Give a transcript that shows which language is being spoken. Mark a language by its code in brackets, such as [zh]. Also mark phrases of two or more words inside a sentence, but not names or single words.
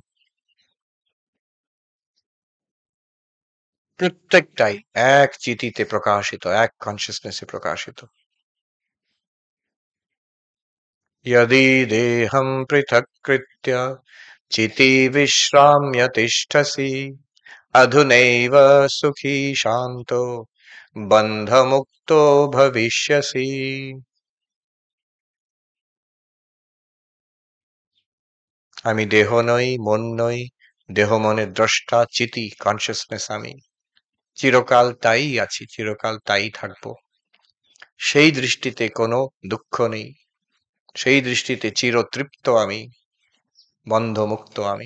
[bn] প্রত্যেকটাই এক চিতিতে প্রকাশিত, এক কনসিয়াসনেসে প্রকাশিত। [sa] यदि देहं पृथक्कृत्य चिति विश्राम्य तिष्ठसि अधुनैव सुखी शान्तो बन्धमुक्तो भविष्यसि। [bn] আমি দেহ নই, মন নই, দেহ মনের দ্রষ্টা, চিতি, কনসিয়াসনেস আমি। চিরকাল তাই আছি, চিরকাল তাই থাকবো। সেই দৃষ্টিতে কোনো দুঃখ নেই, সেই দৃষ্টিতে চিরতৃপ্ত আমি, বন্ধমুক্ত আমি।